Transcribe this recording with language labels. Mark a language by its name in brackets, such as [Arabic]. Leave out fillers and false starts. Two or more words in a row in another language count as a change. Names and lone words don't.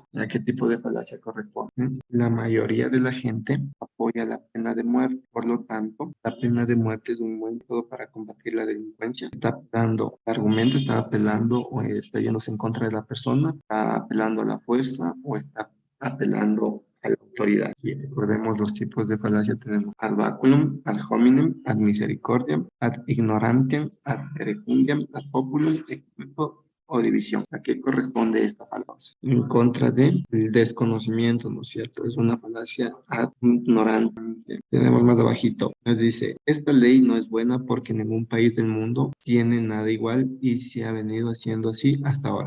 [Spanish] ¿A qué tipo de falacia corresponde? La mayoría de la gente apoya la pena de muerte. Por lo tanto, la pena de muerte es un buen método para combatir la delincuencia. Está dando argumento, está apelando o está yéndose en contra de la persona, está apelando a la fuerza o está apelando a la autoridad. Sí, recordemos los tipos de falacia. [Latin] Tenemos ad baculum, ad hominem, ad misericordiam, ad ignorantiam, ad verecundiam, ad populum, [Spanish] equipo o división. ¿A qué corresponde esta falacia? En contra del desconocimiento, ¿no es cierto? Es una falacia [Latin] ad ignorante. [Spanish] Tenemos más abajito. Nos dice, esta ley no es buena porque ningún país del mundo tiene nada igual y se ha venido haciendo así hasta ahora.